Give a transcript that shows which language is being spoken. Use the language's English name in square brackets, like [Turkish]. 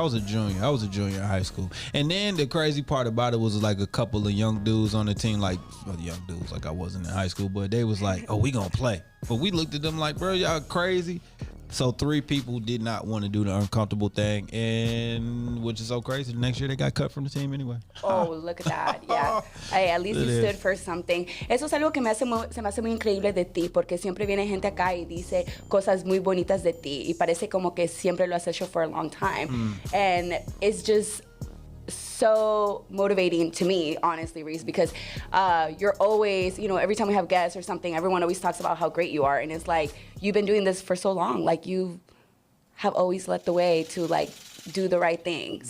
[English] I was a junior in high school. And then the crazy part about it was like a couple of young dudes on the team, like I wasn't in high school, but they was like, oh, we gonna play. But we looked at them like, bro, y'all crazy. So 3 people did not want to do the uncomfortable thing, and which is so crazy. The next year they got cut from the team anyway. Oh, look at that. Yeah. Hey, at least you stood for something. [Spanish] Eso es algo que se me hace muy increíble de ti, porque siempre viene gente acá y dice cosas muy bonitas de ti, y parece como que siempre lo has hecho [English] for a long time. And it's just so motivating to me, honestly, Reese, because you're always, every time we have guests or something, everyone always talks about how great you are, and it's like, you've been doing this for so long, like, you have always led the way to, like, do the right thing.